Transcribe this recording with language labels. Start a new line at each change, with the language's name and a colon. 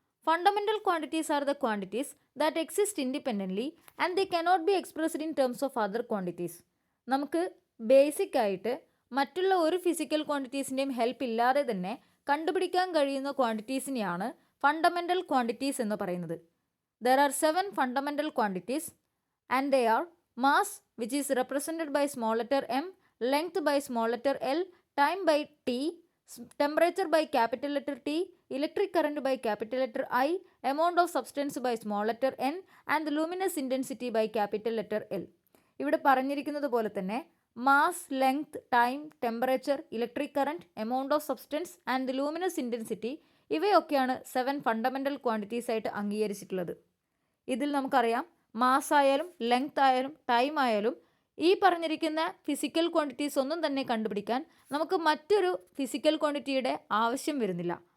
English: Fundamental quantities are the quantities that exist independently and they cannot be expressed in terms of other quantities.
Malayalam: നമുക്ക് basic ആയിട്ട് മറ്റുള്ള ഒരു physical ക്വാണ്ടിറ്റീസിൻ്റെയും help ഇല്ലാതെ തന്നെ കണ്ടുപിടിക്കാൻ കഴിയുന്ന ക്വാണ്ടിറ്റീസിനെയാണ് ഫണ്ടമെൻ്റൽ ക്വാണ്ടിറ്റീസ് എന്ന് പറയുന്നത്.
English: There are 7 fundamental quantities and they are mass which is represented by small letter m, length by small letter l, time by T, temperature by capital letter T, electric current by capital letter I, amount of substance by small letter n and luminous intensity by capital letter L.
Malayalam: ഇവിടെ പറഞ്ഞിരിക്കുന്നത് പോലെ തന്നെ mass, length, time, temperature, electric current, amount of substance and luminous intensity ഇവയൊക്കെയാണ് 7 fundamental quantities ആയിട്ട് അംഗീകരിച്ചിട്ടുള്ളത്. ഇതിൽ നമുക്കറിയാം mass ആയാലും length ആയാലും ടൈം ആയാലും ഈ പറഞ്ഞിരിക്കുന്ന ഫിസിക്കൽ ക്വാണ്ടിറ്റീസ് ഒന്നും തന്നെ കണ്ടുപിടിക്കാൻ നമുക്ക് മറ്റൊരു ഫിസിക്കൽ ക്വാണ്ടിറ്റിയുടെ ആവശ്യം വരുന്നില്ല.